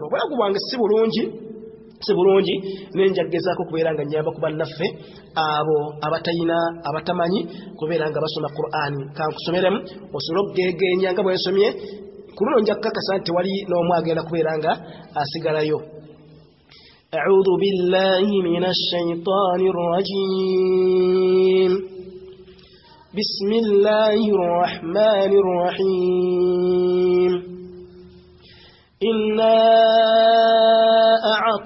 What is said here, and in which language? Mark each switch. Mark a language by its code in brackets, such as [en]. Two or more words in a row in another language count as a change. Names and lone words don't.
[lg] Obulagu bwange si bulungi naye njagezaako kubeera nga nnyamba ku bannaffe abo abatamanyi kubeera nga basoma Qur'ani. Kankusomeremu osobola okugeegenya nga bwe nsomye ku luno nja kukakasa nti wali n'omu agenda kubeera nga asigalayo. [ar] أعوذ بالله من الشيطان الرجيم. بسم الله الرحمن الرحيم. Inna